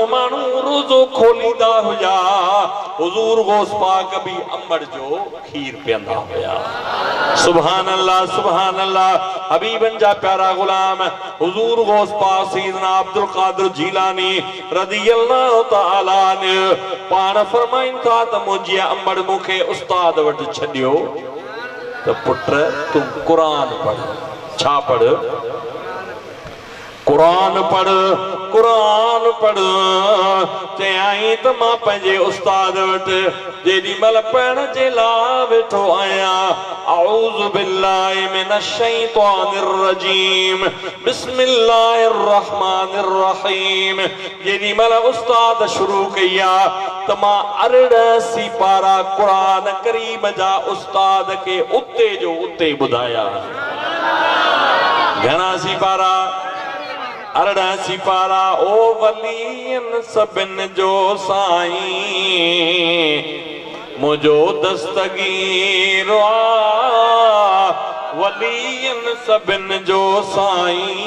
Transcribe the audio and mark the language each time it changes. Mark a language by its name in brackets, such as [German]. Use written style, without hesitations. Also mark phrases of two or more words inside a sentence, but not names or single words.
[Sindhi] मानू रोजो खोलींदा हुया हुजूर गौस पाक भी अंबर जो खीर पियंदा हुया [Arabic] سبحان الله [Sindhi] हबीबन जा प्यारा गुलाम हुजूर गौस पाक सैयदना अब्दुल कादिर जिलानी [Arabic] رضي الله تعالى عنه [Sindhi] पाण फरमाइन था त मुंहिंजी अंबर मूंखे उस्ताद वटि छॾियो त पुट तूं कुरान पढ़ छा पढ़ कुरान पढ़ ते आई त मां पंहिंजे उस्ताद वटि जेॾी महिल पढ़ण जे लाइ वेठो आहियां [Arabic] أعوذ بالله من الشيطان الرجيم بسم الله الرحمن الرحيم [Sindhi] जेॾी महिल उस्ताद शुरू कई आहे त मां 18 सिपारा कुरान करीम जा उस्ताद खे उते जो उते ॿुधाया घणा सिपारा 18 सिपारा ओ वलियन सभिन जो साईं मुझो दस्तगीर वलियन सभिन जो साईं